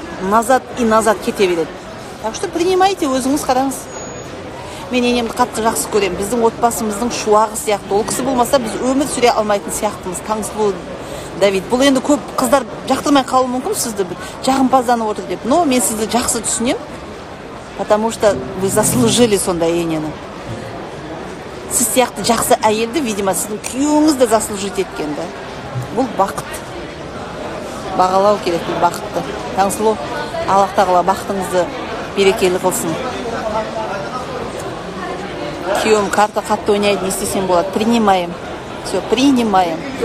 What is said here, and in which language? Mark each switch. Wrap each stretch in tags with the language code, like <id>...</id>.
<ru>Назад и назад</ru> <kk>кете береді.</kk> <ru>Так что принимайте,</ru> <kk>өзіңіз қараңыз. Мен енемді қатты жақсы көрем. Біздің отбасымыздың шуағы сияқты. Ол кісі болмаса біз өмір сүре алмайтын сияқтымыз. Таңсұлу Давид. Бұл енді көп қыздар жақтырмай қалуы мүмкін сізді, жағымпазданып отыр деп.</kk> <ru>Но</ru> <kk>мен сізді жақсы түсінем,</kk> <ru>потому что вы заслужили</ru> <kk>сондай енені. Сіз сияқты жақсы әйелді,</kk> <ru>видимо,</ru> <kk>сіздің күйеуіңіз де</kk> <ru>заслужить</ru> <kk>еткен да. Бұл бақыт. Бағалау керек бұл бақытты. Таңсұлу, Аллах тағала бақытыңызды берекелі қылсын. Күйеуім карта қатты ойнайды, не істесем болады?</kk> <ru>Принимаем. Все, принимаем.</ru>